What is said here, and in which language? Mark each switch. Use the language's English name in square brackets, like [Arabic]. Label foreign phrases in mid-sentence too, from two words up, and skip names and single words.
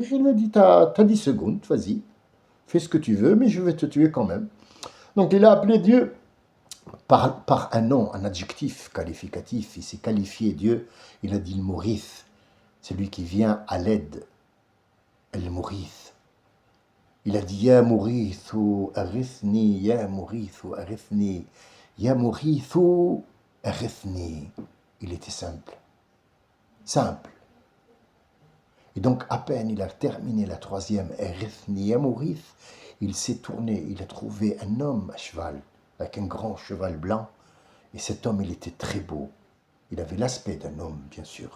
[French] Il lui a dit, t'as 10 secondes, vas-y, fais ce que tu veux, mais je vais te tuer quand même. Donc il a appelé Dieu par un nom, un adjectif qualificatif. Il s'est qualifié Dieu. Il a dit le Mourith, celui qui vient à l'aide. [Arabic] المغيث. [French] Il a dit [Arabic] يا مغيث أغثني، يا مغيث أغثني، يا مغيث أغثني. [French] Il était simple. Simple. Et donc, à peine il a terminé la troisième [Arabic] أغثني يا مغيث, [French] il s'est tourné, il a trouvé un homme à cheval, avec un grand cheval blanc. Et cet homme, il était très beau. Il avait l'aspect d'un homme, bien sûr.